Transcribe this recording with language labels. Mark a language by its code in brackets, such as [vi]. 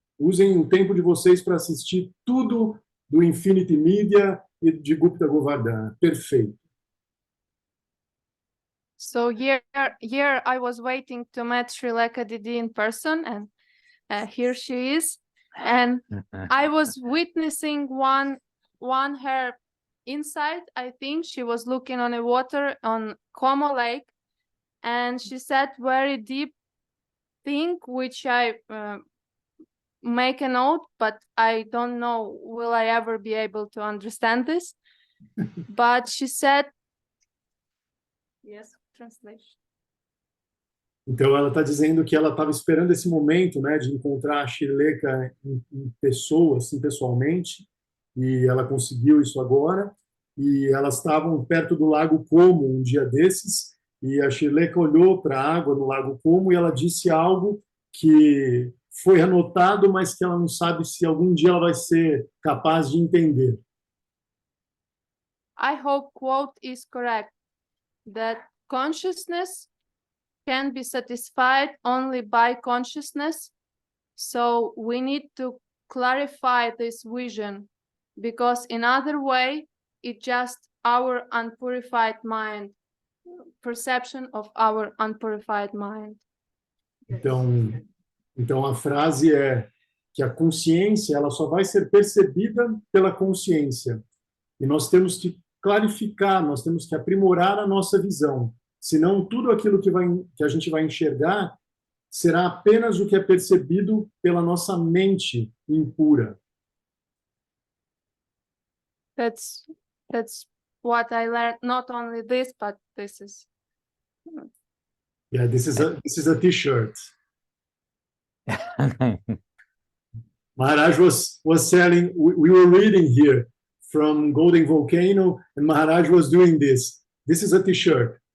[pt] Usem o tempo de vocês para assistir tudo do Infinity Media e de Gupta Govardhan, perfeito. [en] So here I was waiting to meet Srileka Didi in person, and here she is. And I was witnessing one her inside. I think she was looking on the water on Como Lake, and she said very deep thing, which I make a note, but I don't know will I ever be able to understand this. But she said, yes, translation. [pt] Então, ela está dizendo que ela estava esperando esse momento, né, de encontrar a Srileka em pessoa, assim, pessoalmente, e ela conseguiu isso agora. E elas estavam perto do Lago Como um dia desses, e a Srileka olhou para a água no Lago Como e ela disse algo que foi anotado, mas que ela não sabe se algum dia ela vai ser capaz de entender. [en] I hope quote is correct, that consciousness can be satisfied only by consciousness. So we need to clarify this vision, because in other way, it's just our unpurified mind, perception of our unpurified mind. [pt] Então a frase é que a consciência ela só vai ser percebida pela consciência. E nós temos que clarificar, nós temos que aprimorar a nossa visão. Senão, tudo aquilo que a gente vai enxergar será apenas o que é percebido pela nossa mente impura. [en] That's what I learned. Not only this, but this is. Yeah, this is a T-shirt. Maharaj was selling. We were reading here from Golden Volcano, and Maharaj was doing this. This is a T-shirt.